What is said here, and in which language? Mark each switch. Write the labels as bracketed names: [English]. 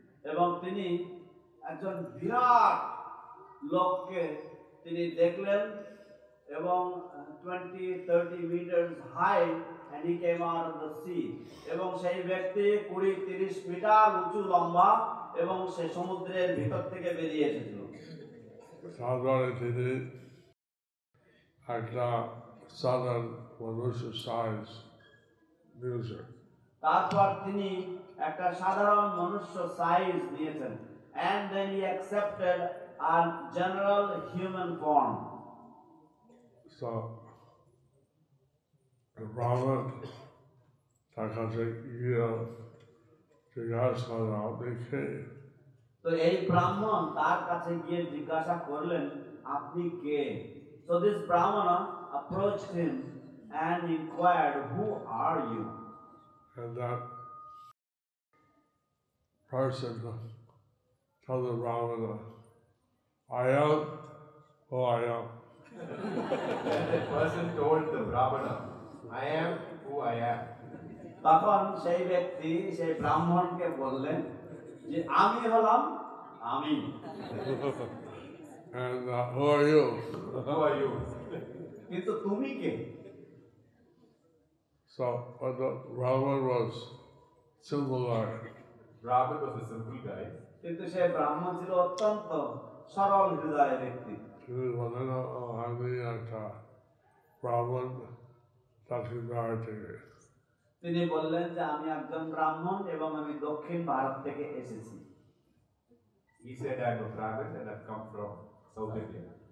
[Bangla] এবং তিনি একজন বিরাট লোককে তিনি দেখলেন এবং [English] 20-30 meters high and he came out of the sea. [Bangla] এবং সেই ব্যক্তি 20-30 মিটার উঁচু লম্বা এবং সে সমুদ্রের ভিতর থেকে বেরিয়ে এসেছিল। তারপরে তিনি একটা সাধারণ মানুষের সাইজ নিয়েছেন। তারপর তিনি একটা সাধারণ মনুষ্য সাইজ নিয়েছেন। [English] And then he accepted a general human form. So the Brahmin [Bangla] তার কাছে গিয়ে জিজ্ঞাসা করলেন, আপনি কে? তো এই ব্রাহ্মণ তার কাছে গিয়ে জিজ্ঞাসা করলেন, আপনি কে? [English] So this Brahmana approached him and inquired, who are you? And that person told the Brahmana, I am who I am. The person told the Brahmana, I am who I am. [Bangla] তখন সেই ব্যক্তি সেই ব্রাহ্মণকে বললেন যে আমি হলাম আমি। [English] And who are you? Who are you? [Bangla] কিন্তু তুমি কে? [English] So the Brahman was simple guy. Brahman was a simple guy. [Bangla] কিন্তু সেই ব্রাহ্মণ ছিল অত্যন্ত সরল হৃদয়ের ব্যক্তি। [English] He was [Bangla] আমি একটা Brahman দক্ষিণ ভারত থেকে। তিনি বললেন যে আমি একজন ব্রাহ্মণ এবং আমি দক্ষিণ ভারত থেকে এসেছি। [English] He said, I am a Brahmin and I have come from South India.